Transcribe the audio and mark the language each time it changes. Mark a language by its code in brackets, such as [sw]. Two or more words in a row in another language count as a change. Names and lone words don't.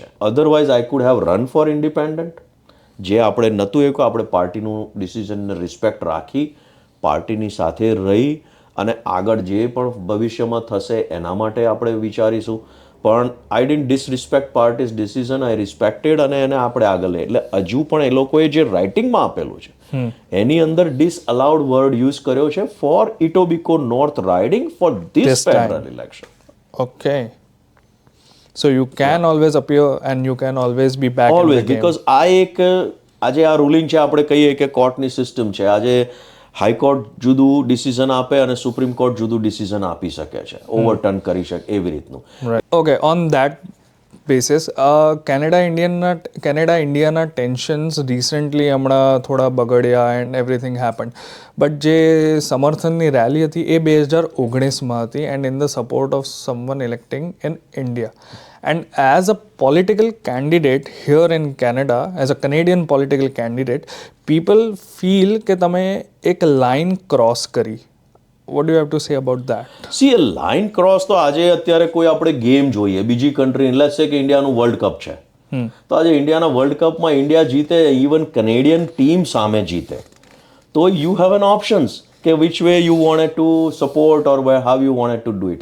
[en] otherwise I could have run for independent, [gu] જે આપણે નહોતું એક, આપણે પાર્ટીનું ડિસિઝનને રિસ્પેક્ટ રાખી, પાર્ટીની સાથે રહી અને આગળ જે પણ ભવિષ્યમાં થશે એના માટે આપણે વિચારીશું. [en] પણ I didn't disrespect party's decision, I respected, [gu] અને એને આપણે આગળ લઈએ. એટલે હજુ પણ એ લોકોએ જે રાઇટિંગમાં આપેલું છે એની અંદર [en] disallowed word use [gu] કર્યો છે [en] for Etobicoke North riding for this federal election. Okay. So you can always appear and you can always be back in ઓલવેઝ, the game. [gu] બીકોઝ આ એક આજે આ રૂલિંગ છે, આપણે કહીએ કે કોર્ટની સિસ્ટમ છે. આજે હાઈકોર્ટ જુદું ડિસિઝન આપે અને સુપ્રીમ કોર્ટ જુદું ડિસિઝન આપી શકે છે, ઓવરટર્ન કરી શકે, એવી રીતનું. [en] Right. Okay, on that basis, Canada India's tensions recently [gu] હમણાં થોડા બગડ્યા [en] and everything happened, but [gu] જે સમર્થનની રેલી હતી એ 2019માં હતી, [en] and in the support of someone electing in India. And as a political candidate here in Canada, as a Canadian political candidate, people feel [gu] કે તમે એક લાઇન ક્રોસ કરી. [en] What do you have to say about that? [gu] સી એ [en] line cross [gu] તો આજે અત્યારે કોઈ આપણે ગેમ જોઈએ બીજી કન્ટ્રી, [en] let's say [gu] કે ઇન્ડિયાનું વર્લ્ડ કપ છે, તો આજે ઇન્ડિયાના વર્લ્ડ કપમાં ઇન્ડિયા જીતે, [en] even Canadian team [gu] સામે જીતે, તો [en] you have an options [gu] કે [en] which way you wanted to support or how you wanted to do it.